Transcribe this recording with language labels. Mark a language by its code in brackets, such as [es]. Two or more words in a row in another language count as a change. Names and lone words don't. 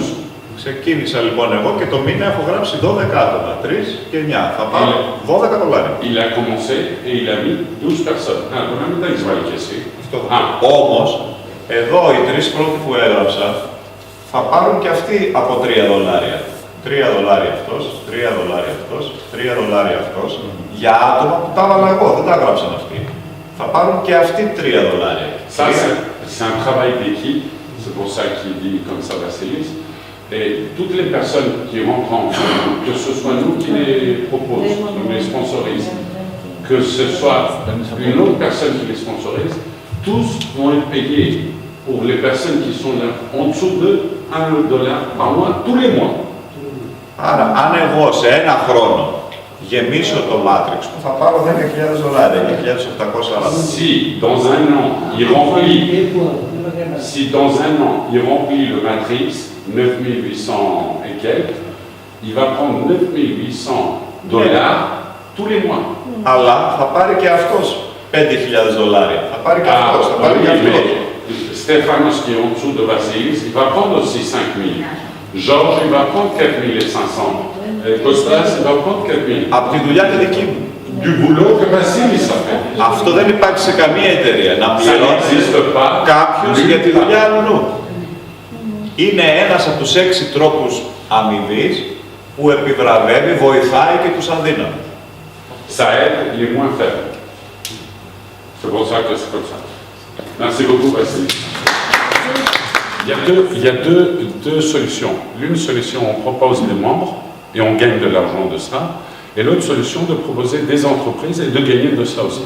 [el] Ξεκίνησα λοιπόν εγώ και το μήνα έχω γράψει 12 άτομα, 3 και 9. Θα πάρω $12. [fr] Il a commencé et il a mis 12 personnes. Ah, on a mis dans Israël ici. [el] Όμως, εδώ οι 3 πρώτοι που έγραψα θα πάρουν και αυτοί από $3. $3 αυτός, $3 αυτός, $3 αυτός, για άτομα που τα έβαλα εγώ, δεν τα γράψαν αυτοί. Θα πάρουν και αυτοί $3. [fr] Ça, c'est un travail d'équipe, c'est pour ça qu'il dit comme ça, Vassilis. Et toutes les personnes qui rentrent en jeu, que ce soit nous qui les proposent, nous les sponsorisent, que ce soit une autre personne qui les sponsorise, tous vont être payés pour les personnes qui sont là en dessous de $1 par mois, tous les mois. [el] Άρα, αν εγώ σε ένα χρόνο γεμίσω το Matrix μου, θα πάρω $10.000, $9.840. [fr] Si dans un an, il remplit, si dans un an, il remplit le Matrix, 9800 et quelques, il va prendre $9.800 tous les mois. [el] Αλλά θα πάρει και αυτός $5.000. Θα πάρει και αυτός, θα πάρει και αυτός. [fr] Stéphanos qui est en dessous de Vassilis, il va prendre aussi 5 000. Georges, il va prendre 4 500. Kostas, il va prendre 4 000. [el] Από τη δουλειά τη δική μου. [fr] Du boulot que Vassilis a fait. [el] Αυτό δεν υπάρχει σε καμία εταιρεία. Να πληρώνει κάποιος για τη δουλειά αλλού. Είναι ένας από τους 6 τρόπους αμοιβής που επιβραβεύει, βοηθάει και τους αδύναμους. [fr] Ça aide les moins faibles. C'est pour ça que c'est comme ça. Merci beaucoup, Vassilis. Il y a deux solutions. L'une solution, on propose des membres et on gagne de l'argent de ça. Et l'autre solution, de proposer des entreprises et de gagner de ça aussi.